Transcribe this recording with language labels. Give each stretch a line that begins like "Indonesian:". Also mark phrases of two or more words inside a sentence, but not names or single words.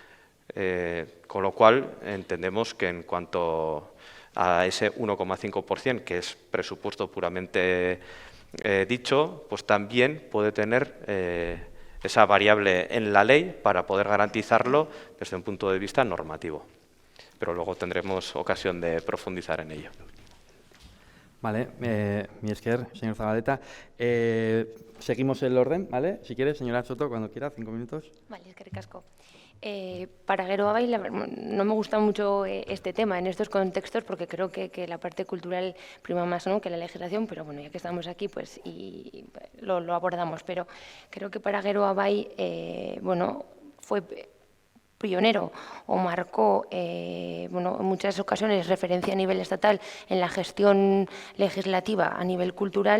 Spanish: Con lo cual, entendemos que en cuanto a ese 1,5%, que es presupuesto puramente dicho, pues también puede tener esa variable en la ley para poder garantizarlo desde un punto de vista normativo. Pero luego tendremos ocasión de profundizar en ello. Vale,
Basque: mi esker,
Spanish: señor Zabaleta. Seguimos el orden, ¿vale? Si quiere, señora Soto, cuando quiera, 5 minutos. Vale,
Basque: eskerrik asko.
Spanish: Para Geroa Bai, no me gusta mucho este tema en estos contextos porque creo que la parte cultural prima más, ¿no?, que la legislación, pero bueno, ya que estamos aquí, pues y lo abordamos. Pero creo que para Geroa Bai, bueno, fue pionero o marcó, bueno, en muchas ocasiones referencia a nivel estatal en la gestión legislativa a nivel cultural.